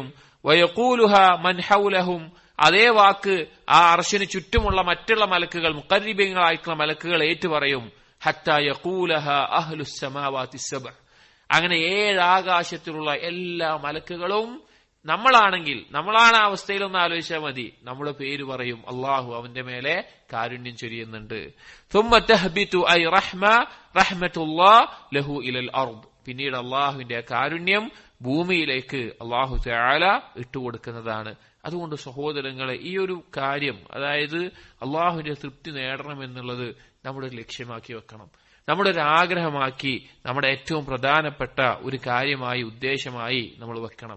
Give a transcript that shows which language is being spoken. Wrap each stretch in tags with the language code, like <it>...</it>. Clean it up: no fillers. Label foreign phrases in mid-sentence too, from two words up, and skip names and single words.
<ar>ويقولها من حولهم,</ar> <ml>അതേ വാക്ക് ആ അർശിന് ചുറ്റുമുള്ള മറ്റുള്ള മലക്കുകൾ, മുഖർരിബീങ്ങളായിട്ടുള്ള മലക്കുകൾ ഏറ്റു പറയും.</ml> <ar>حتى يقولها أهل السماوات السبع,</ar> <ml>അങ്ങനെ ഏഴ് ആകാശത്തിലുള്ള എല്ലാ മലക്കുകളും നമ്മളാണെങ്കിൽ, നമ്മളാണ് ആ അവസ്ഥയിലൊന്ന് ആലോചിച്ചാൽ മതി, നമ്മുടെ പേര് പറയും, അള്ളാഹു അവന്റെ മേലെ കാരുണ്യം ചൊരിയുന്നുണ്ട്.</ml> <ar>ثم تهبط أي رحمة الله له إلى الأرض,</ar> <ml>പിന്നീട് അള്ളാഹുവിന്റെ കാരുണ്യം ഭൂമിയിലേക്ക് അള്ളാഹു തആല ഇട്ടുകൊടുക്കുന്നതാണ്. അതുകൊണ്ട് സഹോദരങ്ങളെ, ഈ ഒരു കാര്യം, അതായത് അള്ളാഹുവിന്റെ തൃപ്തി നേടണം എന്നുള്ളത് നമ്മുടെ ഒരു ലക്ഷ്യമാക്കി വെക്കണം, നമ്മുടെ ഒരു ആഗ്രഹമാക്കി, നമ്മുടെ ഏറ്റവും പ്രധാനപ്പെട്ട ഒരു കാര്യമായി, ഉദ്ദേശമായി നമ്മൾ വെക്കണം.</ml>